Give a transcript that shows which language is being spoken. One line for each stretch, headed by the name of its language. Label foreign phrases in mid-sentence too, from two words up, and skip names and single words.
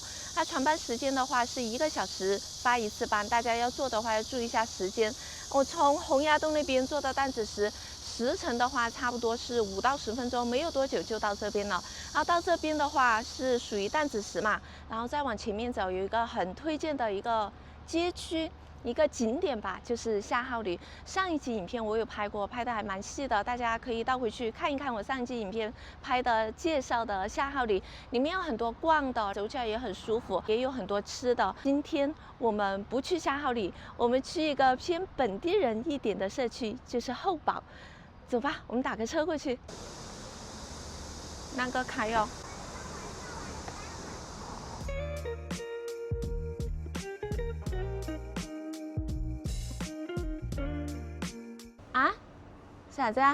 Chinese: 它船班時間的話是1個小時發一次班，大家要坐的話要注意一下時間。我從洪崖洞那邊坐到擔子石，時程的話差不多是5到10分鐘，沒有多久就到這邊了。然後到這邊的話是屬於擔子石嘛，然後再往前面走有一個很推薦的一個街區。一個景點吧，就是夏號里。上一集影片我有拍過，拍的還蠻細的，大家可以倒回去看一看我上一集影片拍的介紹的夏號里，裡面有很多逛的，走起來也很舒服，也有很多吃的。今天我們不去夏號里，我們去一個偏本地人一點的社區，就是後堡。走吧，我們打個車過去。那個開哦。啊，啥子啊？